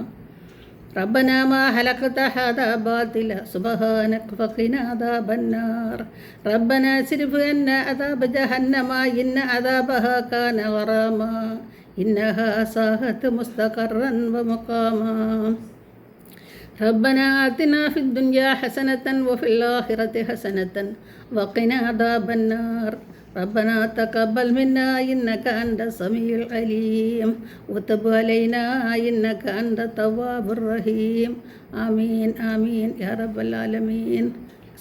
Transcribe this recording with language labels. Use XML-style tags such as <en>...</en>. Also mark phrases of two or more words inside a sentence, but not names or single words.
<ar>ربنا ما خلقت هذا باطلا سبحانك فقنا عذاب النار. ربنا اصرف عنا عذاب جهنم إن عذابها كان غراما إنها ساءت مستقرا ومقاما. ربنا آتنا في الدنيا حسنة وفي الآخرة حسنة وقنا عذاب النار. ربنا تقبل منا إنك أنت السميع العليم وتب علينا إنك أنت التواب الرحيم آمين آمين يا رب العالمين.</ar>